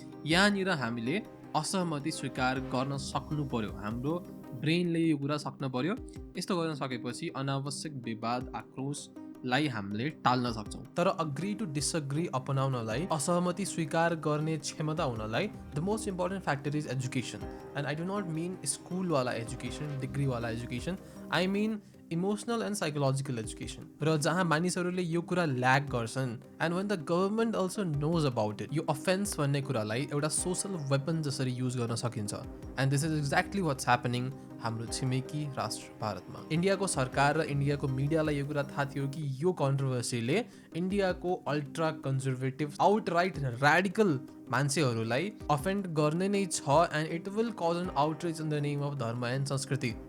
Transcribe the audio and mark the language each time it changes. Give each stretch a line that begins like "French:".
Nepali: यहाँनिर हामीले असहमति स्वीकार गर्न सक्नु पर्यो, हाम्रो ब्रेनले यो कुरा सक्नु पर्यो। यस्तो गर्न सकेपछि अनावश्यक विवाद, आक्रोशलाई हामीले टाल्न सक्छौँ।
English: तर agree to disagree
Nepali: अपनाउनलाई, असहमति स्वीकार गर्ने क्षमता हुनलाई
English: The most important factor is education. And I do not mean स्कुलवाला education, डिग्रीवाला education, I mean emotional and psychological education.
Nepali: र जहाँ मानिसहरूले यो कुरा ल्याक गर्छन्
English: and when the government also knows about it,
Nepali: यो अफेन्स भन्ने कुरालाई एउटा सोसल वेपन जसरी युज गर्न सकिन्छ।
English: and this is exactly what's happening
Nepali: हाम्रो छिमेकी राष्ट्र भारतमा। इन्डियाको सरकार र इन्डियाको मिडियालाई यो कुरा थाहा थियो कि यो कन्ट्रोभर्सीले इन्डियाको
English: ultra conservative outright radical
Nepali: मान्छेहरूलाई अफेन्ड गर्ने नै छ
English: and it will cause an outrage in the name of
Nepali: धर्म एन्ड संस्कृति।